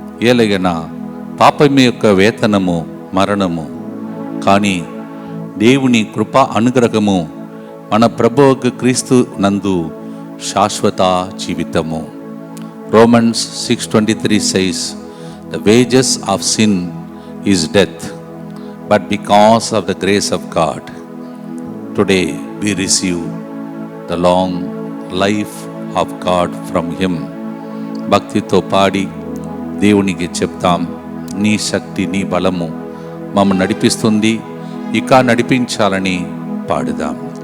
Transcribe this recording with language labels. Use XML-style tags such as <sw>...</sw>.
<te>ఏలయన పాపం యొక్క వేతనము మరణము, కానీ దేవుని కృపా అనుగ్రహము మన ప్రభువు క్రీస్తు నందు శాశ్వత జీవితము.</te> <en>Romans 6:23 says, the wages of sin is death, but because of the grace of God, today we receive the long life of God from Him.</en> <te>భక్తితో పాడి దేవునికి చెప్తాం, నీ శక్తి నీ బలము మమ్మల్ని నడిపిస్తుంది, ఇక నడిపించాలని పాడుదాం.</te>